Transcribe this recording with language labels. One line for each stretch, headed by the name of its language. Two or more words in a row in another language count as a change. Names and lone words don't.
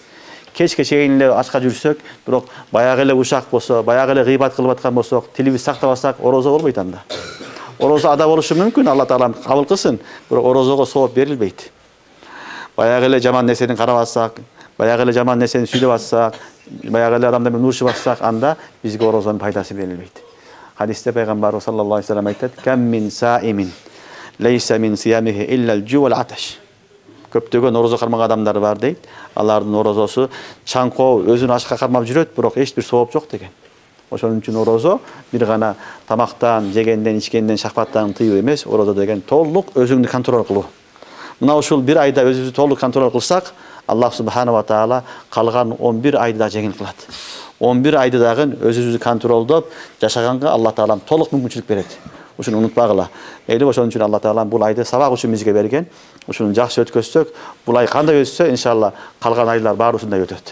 Kyrgyz: Кечке чейин эле ачка жүрсөк, бирок баягы эле ушак болсо, баягы эле гыйбат кылып аткан болсок, тилибиз сактабасак, орозо болбойт анда. Орозо ада болушу мүмкүн, Алла Таалам кабыл кылсын, бирок орозого сооп берилбейт. Баягы эле жаман нерсени карабасак, баягы эле жаман нерсени сүйлөп атсак, баягы эле адамдар менен урушуп атсак, анда бизге орозонун пайдасы берилбейт. Хадисте пайгамбарыбыз
Arabic: صلى الله عليه وسلم айтат: "كم من صائم ليس من صيامه إلا الجوع والعطش."
Kyrgyz: Көптөгөн орозо кармаган адамдар бар дейт. Алардын орозосу чаңкоо, өзүн ачка кармап жүрөт, бирок эч бир сооп жок деген. Ошон үчүн орозо бир гана тамактан, жегенден, ичкенден, шахваттан тыюу эмес, орозо деген толук өзүңдү контроль кылуу. Мына ушул бир айда өзүбүздү толук контроль кылсак, Аллах
Arabic: سبحانه وتعالى
Kyrgyz: калган 11 айды да жеңил кылат. 11 айды дагы өзүбүздү контролдоп жашаганга Алла Таалам толук мүмкүнчүлүк берет. Ушуну унутпагыла. Ошон үчүн Алла Таалам бул айды сабак үчүн бизге берген. Ушуну жакшы өткөзсөк, бул ай кандай өтсө, иншалла калган айлар баары ушундай өтөт.